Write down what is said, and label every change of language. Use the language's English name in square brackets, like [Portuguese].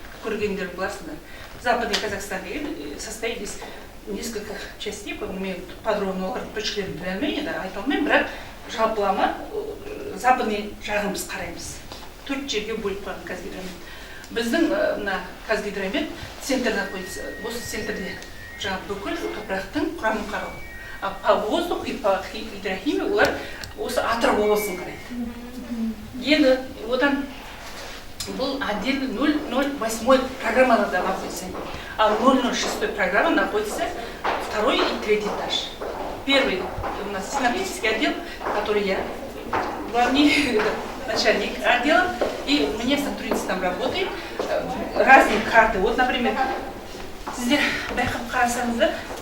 [Kazakh] Көргендер боласыңдар. Западный Казахстан деген [Russian] состоит из нескольких частей, [Kazakh] мен подробно олардың точкаларын біле алмаймын, айта алмаймын, бірақ жалпылама западный жағын біз қараймыз. 4 жерге бөліп қойған Қазгидромет. Біздің Қазгидромет центрде [Russian] находится. [Kazakh] Осы центрде жаңа бүкіл топырақтың құрамын қарау. [Russian] А по воздуху и по гидрохимии [Kazakh] олар осы Атырау облысын қарайды. Енді одан был отдельно 008 программаларда находится, а 006 [Russian] программа находится 2 и 3 этаж. Первый у нас синаптический отдел, который я главный начальник отдела, и у меня сотрудница там работает, разные карты. [Kazakh] Вот, например, сіздер байқап қарасаңыздар,